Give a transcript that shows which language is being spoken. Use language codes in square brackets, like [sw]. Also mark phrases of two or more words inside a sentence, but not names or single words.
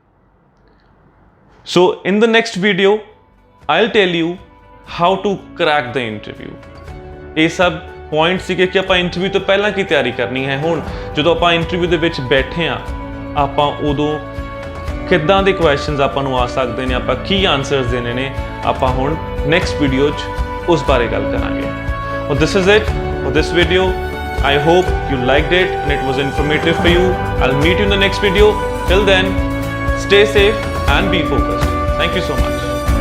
[en] So in the next video I'll tell you how to crack the interview. [pa] ਇਹ ਸਭ ਪੁਆਇੰਟ ਸੀਗੇ ਕਿ ਆਪਾਂ ਇੰਟਰਵਿਊ ਤੋਂ ਪਹਿਲਾਂ ਕੀ ਤਿਆਰੀ ਕਰਨੀ ਹੈ। ਹੁਣ ਜਦੋਂ ਆਪਾਂ ਇੰਟਰਵਿਊ ਦੇ ਵਿੱਚ ਬੈਠੇ ਆ, ਆਪਾਂ ਉਦੋਂ ਕਿੱਦਾਂ ਦੇ ਕੁਐਸਚਨਸ ਆਪਾਂ ਨੂੰ ਆ ਸਕਦੇ ਨੇ, ਆਪਾਂ ਕੀ ਆਨਸਰਸ ਦੇਣੇ ਨੇ, ਆਪਾਂ ਹੁਣ ਨੈਕਸਟ ਵੀਡੀਓ 'ਚ ਉਸ ਬਾਰੇ ਗੱਲ ਕਰਾਂਗੇ। [en] So this is it for this video. I hope you liked it and it was informative for you. I'll meet you in the next video. Till then, stay safe and be focused. Thank you so much.